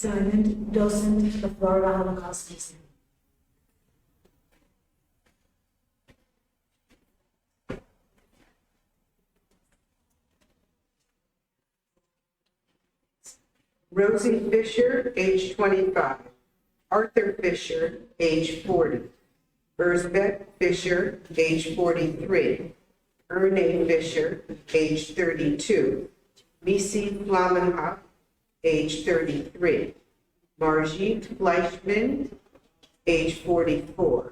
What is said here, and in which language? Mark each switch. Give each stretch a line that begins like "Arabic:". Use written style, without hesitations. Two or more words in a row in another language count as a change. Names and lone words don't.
English: Diamond, docent at the Florida Holocaust Museum. Rosie Fisher, age 25. Arthur Fisher, age 40. Erzbeth Fisher, age 43. Erne Fisher, age 32. Missy Flamenhoff, age 33. Margit Fleischman, age 44.